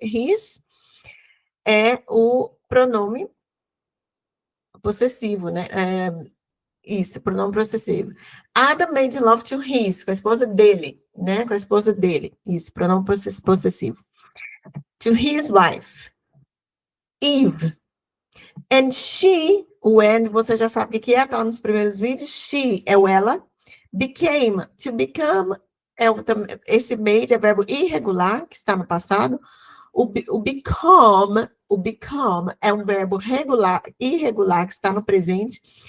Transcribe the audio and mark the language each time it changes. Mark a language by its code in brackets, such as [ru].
[pt] His é o pronome possessivo, né? Isso, pronome possessivo. [en] Adam made love to his, [pt] com a esposa dele, né? Com a esposa dele. Isso, pronome possessivo. [en] To his wife. Eve. And she, [pt] o and, você já sabe o que é, tá lá nos primeiros vídeos. She é o ela. Became, to become, esse made é verbo irregular, que está no passado. O become é um verbo irregular, que está no presente.